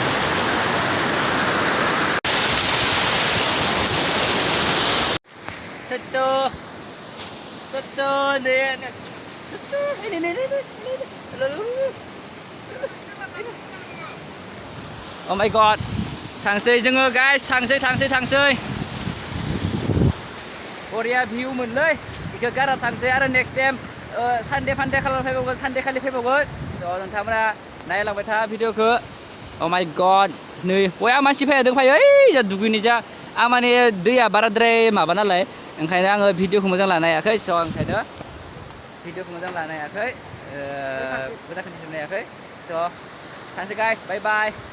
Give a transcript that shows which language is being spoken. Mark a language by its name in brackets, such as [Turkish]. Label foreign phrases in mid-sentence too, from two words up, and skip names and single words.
[Bodo] Seto nih. [English] Oh my god. [Bodo] थांसै जोङो guys, थांसै. Korea view मोनलै. बेखौ गारा थांसै आरो [English] next time [Bodo] Sunday खालि फैबावगोन. स' नोंथांमोना नायलांबाय था भिडिअखौ [English] Oh my god [Bodo] नै बया मानसि फैदों फैयो ओइ जा दुगैनो जा आं माने दैया बाराद्राय माबा नालाय ओंखायनो आङो भिडिअखौ मोजां लानो हायाखै स' ओंखायनो भिडिअखौ मोजां लानो हायाखै मोजां कन्डिसन हायाखै स' थांसै [English] guys bye bye